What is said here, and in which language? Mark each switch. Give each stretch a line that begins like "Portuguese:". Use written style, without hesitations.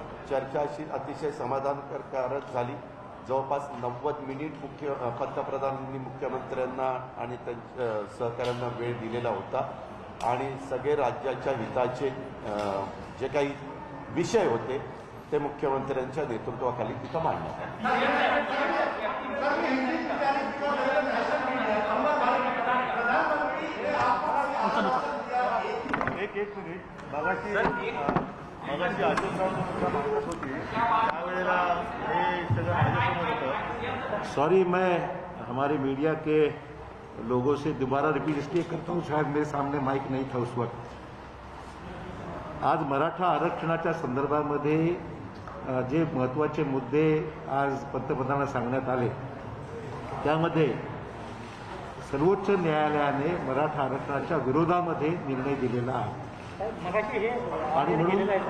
Marathi: चर्चा अशी अतिशय समाधानकारक झाली. जवळपास 90 मिनिट पंतप्रधानांनी मुख्यमंत्र्यांना आणि त्यांच्या सहकाऱ्यांना वेळ दिलेला होता आणि सगळे राज्याच्या हिताचे जे काही विषय होते ते मुख्यमंत्र्यांच्या नेतृत्वाखाली तिथं मांडण्यात आले. एक मिनिट मगाशी अशोकराव मागत होती त्यावेळेला हे सगळं माझ्यासमोर होतं.
Hindi: सॉरी, मैं हमारे मीडिया के लोगों से दोबारा रिपीट इसलिए करता हूँ, शायद मेरे सामने माइक नहीं था उस वक्त.
Marathi: आज मराठा आरक्षणाच्या संदर्भामध्ये जे महत्त्वाचे मुद्दे आज पंतप्रधानांना सांगण्यात आले त्यामध्ये सर्वोच्च न्यायालयाने मराठा आरक्षणाच्या विरोधामध्ये निर्णय दिलेला आहे. आणि म्हणून